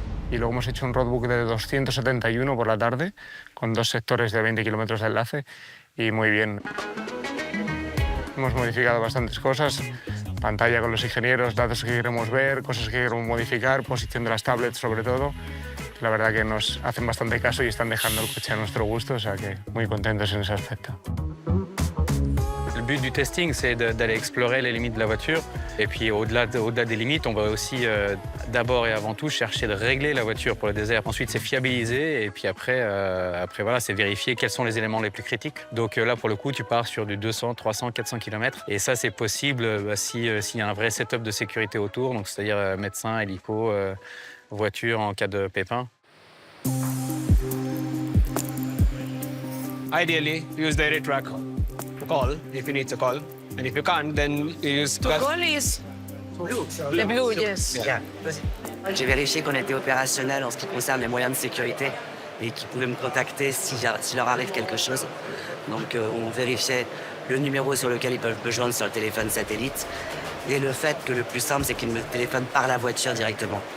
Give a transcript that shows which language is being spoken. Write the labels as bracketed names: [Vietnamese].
[Spanish] Y luego hemos hecho un roadbook de 271 por la tarde, con 2 sectores de 20 kilómetros de enlace, y muy bien. Hemos modificado bastantes cosas, pantalla con los ingenieros, datos que queremos ver, cosas que queremos modificar, posición de las tablets sobre todo. La verdad que nos hacen bastante caso y están dejando el coche a nuestro gusto, o sea que muy contentos en ese aspecto. [French] Le but du testing, c'est d'aller explorer les limites de la voiture. Et puis au-delà des limites, on va aussi d'abord et avant tout chercher de régler la voiture pour le désert. Ensuite, c'est fiabiliser et puis après voilà, c'est vérifier quels sont les éléments les plus critiques. Donc là, pour le coup, tu pars sur du 200, 300, 400 km. Et ça, c'est possible s'il y a un vrai setup de sécurité autour, donc c'est-à-dire médecin, hélico, voiture en cas de pépin. [English] Ideally, use the rear track. Call if you need to call, and if you can't, then you use. To call is the blue, yes. Yeah. [French] J'ai vérifié qu'on était opérationnel en ce qui concerne les moyens de sécurité et qu'ils pouvaient me contacter si leur arrive quelque chose. Donc on vérifiait le numéro sur lequel ils peuvent me joindre sur le téléphone satellite et le fait que le plus simple, c'est qu'ils me téléphonent par la voiture directement.